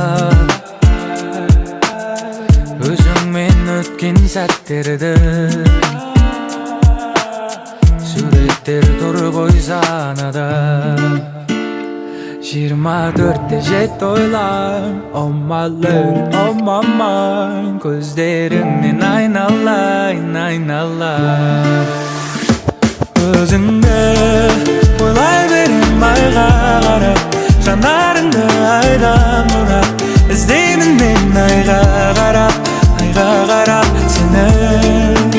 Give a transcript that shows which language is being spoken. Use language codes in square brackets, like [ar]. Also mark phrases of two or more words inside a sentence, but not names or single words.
[kk] Өзіңмен өткен сәттерді суреттер тұр ғой санада. 24-те жетті ойлам, [en] oh my love, oh my mind. [kk] Көздеріңнен айналайын, айналайын. Өзіңді ойлай берем айға қарап, жанарыңды айдан бұрап. Іздеймін мен айға қарап, сені.